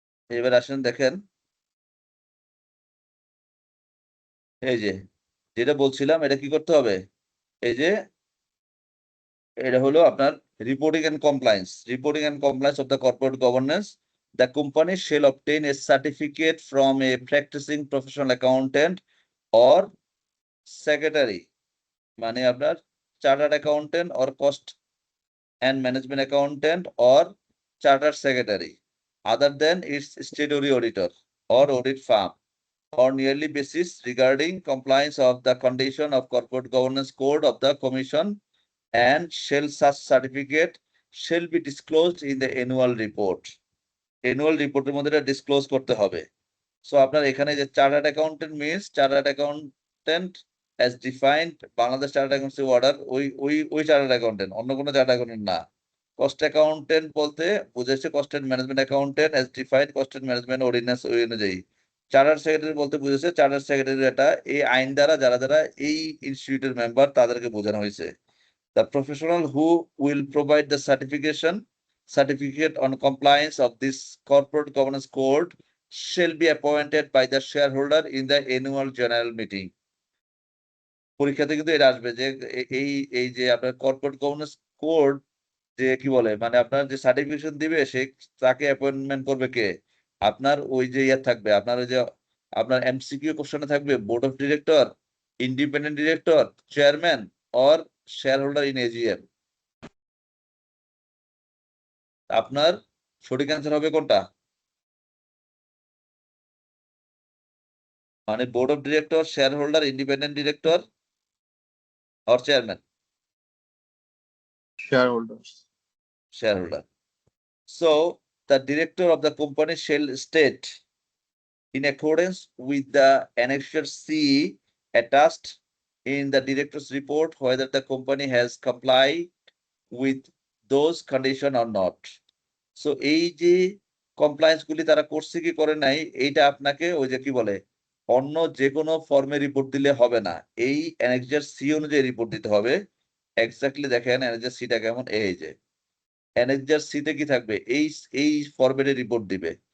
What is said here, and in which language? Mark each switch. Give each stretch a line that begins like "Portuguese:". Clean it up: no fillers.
Bangla: এবার আসেন দেখেন, এই যে যেটা বলছিলাম এটা কি করতে হবে, এই যে এটা হলো আপনার
English: Reporting and compliance of the corporate governance. The company shall obtain a certificate from a practising professional accountant or secretary,
Bangla: মানে আপনার
English: Chartered accountant or cost and management accountant or chartered secretary other than its statutory auditor or audit firm on yearly basis regarding compliance of the condition of corporate governance code of the commission, and shall such certificate shall be disclosed in the annual report.
Bangla: Annual report এর মধ্যে এটা disclose করতে হবে। So আপনার এখানে যে
English: chartered accountant means chartered accountant as defined Bangladesh chartered accountancy order,
Bangla: ওই chartered accountant, অন্য কোনো চার্টার্ড অ্যাকাউন্টেন্ট না। কস্ট অ্যাকাউন্টেন্ট বলতে বুঝেছে
English: cost and management accountant as defined cost and management ordinance
Bangla: ওই অনুযায়ী। চার্টার্ড সেক্রেটারি বলতে বুঝেছে চার্টার্ড সেক্রেটারি, এটা এই আইন দ্বারা যারা যারা এই ইনস্টিটিউটের মেম্বার তাদেরকে বোঝানো হয়েছে।
English: The professional who will provide the certificate on compliance of this corporate governance code shall be appointed by the shareholder in the annual general meeting.
Bangla: পরীক্ষাতে কিন্তু এটা আসবে যে এই এই যে আপনার কর্পোরেট গভর্নেন্স কোড যে কি বলে মানে আপনার যে সার্টিফিকেশন দিবে সে তাকে অ্যাপয়েন্টমেন্ট করবে কে? আপনার ওই যে ইয়ে থাকবে আপনার ওই যে আপনার এমসিকিউ কোশ্চেনে থাকবে board of director, independent director, chairman or share holder in AGM. আপনার সঠিক অ্যান্সার হবে কোনটা? মানে board of director, share holder, independent director or chairman?
English: shareholders. Shareholder. So the director of the company shall state, in accordance with the annexure C attached in the director's report, whether the company has complied with those conditions or not.
Bangla: So এই যে compliance গুলি তারা করছে কি করে নাই এইটা আপনাকে ওই যে কি বলে অন্য যে কোনো ফর্মে রিপোর্ট দিলে হবে না, এই অ্যানেক্সার সি অনুযায়ী রিপোর্ট দিতে হবে। এক্স্যাক্টলি দেখেন অ্যানেক্সার সিটা কেমন, এই যে অ্যানেক্সার সিতে কি থাকবে এই এই ফরম্যাটে রিপোর্ট দিবে।